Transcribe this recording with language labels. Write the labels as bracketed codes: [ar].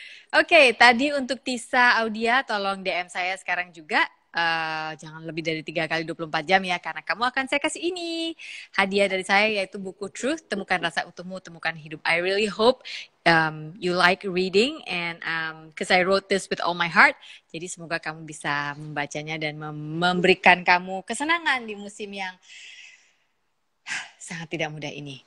[id] Oke, tadi untuk Tisa Audia, tolong DM saya sekarang juga. Jangan lebih dari 3 kali 24 jam ya, karena kamu akan saya kasih ini. Hadiah dari saya yaitu buku Truth, Temukan Rasa Utuhmu, Temukan Hidup. [en] I really hope you like reading and because I wrote this with all my heart. [id] Jadi semoga kamu bisa membacanya dan memberikan kamu kesenangan di musim yang sangat tidak mudah ini.